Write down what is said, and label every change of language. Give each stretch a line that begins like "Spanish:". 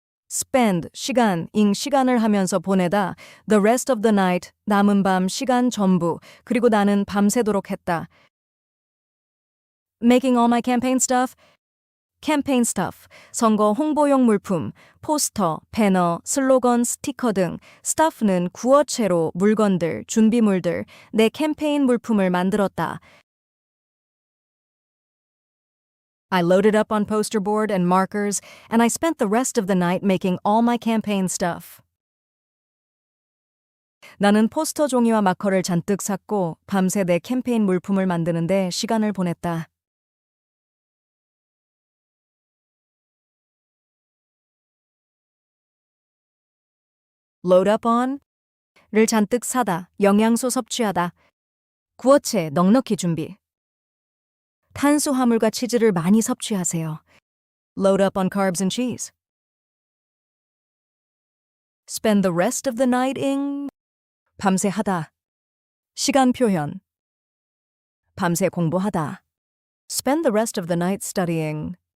Korean: Spend, 시간, 시간을 하면서 보내다.
English: The rest of the night,
Korean: 남은 밤, 시간 전부. 그리고 나는 밤새도록 했다.
English: Making all my campaign stuff. Campaign stuff,
Korean: 선거 홍보용 물품, 포스터, 배너, 슬로건, 스티커 등. stuff는 구어체로 물건들, 준비물들, 내 캠페인 물품을 만들었다.
English: I loaded up on poster board and markers, and I spent the rest of the night making all my campaign stuff.
Korean: 나는 포스터 종이와 마커를 잔뜩 샀고 밤새 내 캠페인 물품을 만드는데 시간을 보냈다.
English: Load up on
Korean: 를 잔뜩 사다, 영양소 섭취하다. 구어체, 넉넉히 준비. 탄수화물과 치즈를 많이 섭취하세요.
English: Load up on carbs and cheese. Spend the rest of the night in.
Korean: 밤새 하다. 시간 표현. 밤새 공부하다.
English: Spend the rest of the night studying.